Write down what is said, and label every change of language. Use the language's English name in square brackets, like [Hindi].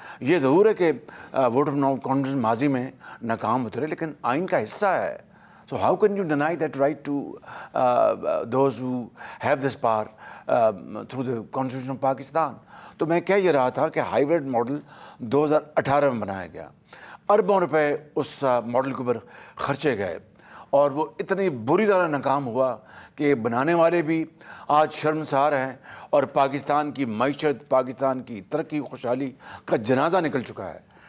[Urdu] یہ ضرور ہے کہ ووٹ آف نو کانفیڈنس ماضی میں ناکام ہوتے رہے، لیکن آئین کا حصہ ہے. [English] So how can you deny that right to those who have this power through the Constitution of Pakistan? [Urdu] تو میں کہہ یہ رہا تھا کہ ہائیبرڈ ماڈل 2018 میں بنایا گیا. اربوں روپے اس ماڈل کے اوپر خرچے گئے، اور وہ اتنی بری طرح ناکام ہوا کہ بنانے والے بھی آج شرمسار ہیں، اور پاکستان کی معیشت، پاکستان کی ترقی، خوشحالی کا جنازہ نکل چکا ہے.